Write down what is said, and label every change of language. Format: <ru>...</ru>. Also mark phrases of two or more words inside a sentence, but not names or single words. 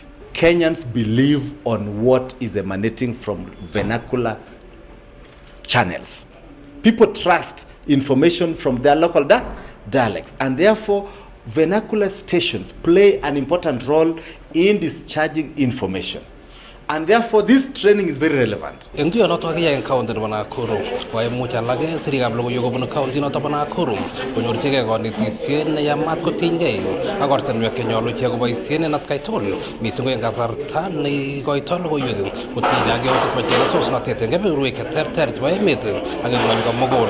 <en>Kenyans believe on what is emanating from vernacular channels. People trust information from their local dialects, and therefore vernacular stations play an important role in discharging information. And therefore this training is very relevant.</en> <kln>En tuyo noto kaya en county nebo Nakuru, kwa mucha lage sirikab logoiywek kobun county noto bo Nakuru, konyorchigei konetisiet ne yamat kotinygei ak ortinwek chenyolu ichek koboisien en atkai tugul, mising ko en kasarta ne koitoi logoiywek kotinygei ak yautik chebo chelesosnotet en kebeberwek cheterter chebo emet ak en ng'ony komugul.</kln>